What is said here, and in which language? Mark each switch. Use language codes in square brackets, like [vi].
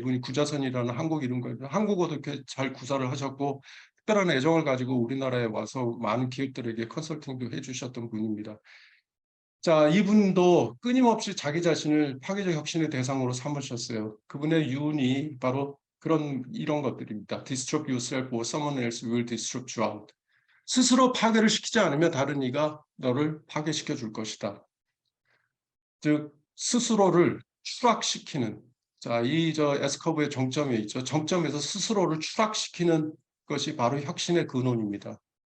[ko] 이분이 구자선이라는 한국 이름과 한국어도 이렇게 잘 구사를 하셨고 특별한 애정을 가지고 우리나라에 와서 많은 기업들에게 컨설팅도 해주셨던 분입니다. 자, 이분도 끊임없이 자기 자신을 파괴적 혁신의 대상으로 삼으셨어요. 그분의 유언이 바로 이런 것들입니다. [en] Disrupt yourself or someone else will disrupt you out. [ko] 스스로 파괴를 시키지 않으면 다른 이가 너를 파괴시켜 줄 것이다. 즉 스스로를 추락시키는 자, S커브의 정점에 있죠. 정점에서 스스로를 추락시키는 것이 바로 혁신의 근원입니다.